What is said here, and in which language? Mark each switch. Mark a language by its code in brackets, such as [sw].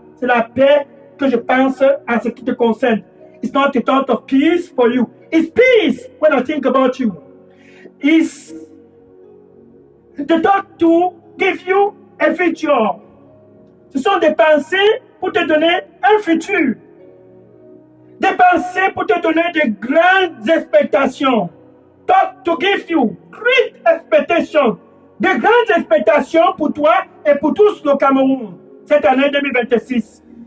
[fr] C'est la paix que je pense à ce qui te concerne. [en] It's not a thought of peace for you. It's peace when I think about you. It's the thought to give you a future. [fr] Ce sont des pensées pour te donner un futur. Des pensées pour te donner de grandes expectations. [en] Thought to give you great expectations. [fr] De grandes expectations pour toi et pour tous le Cameroun cette année 2026.